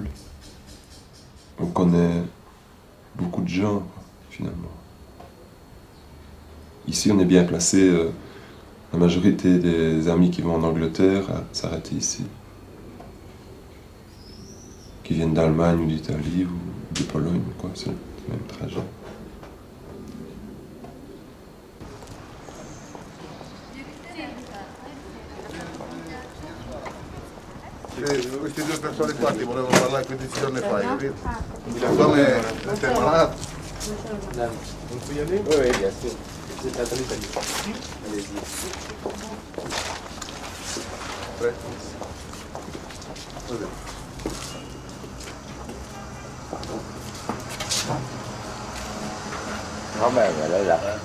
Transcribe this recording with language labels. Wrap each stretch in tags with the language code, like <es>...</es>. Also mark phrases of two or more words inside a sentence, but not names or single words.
<fr>On connaît beaucoup de gens, finalement. Ici, on est bien placé. La majorité des amis qui vont en Angleterre s'arrêtent ici. Qui viennent d'Allemagne ou d'Italie ou de Pologne, quoi. C'est le même trajet.</fr> <it>Queste due persone qua ti volevano parlare 15 giorni fa, capito? Come sei malato?</it> <fr>On peut y aller? Oui, bien sûr. Vous êtes en Italie. Allez-y. Prêt? Ah ben, voilà, là.</fr>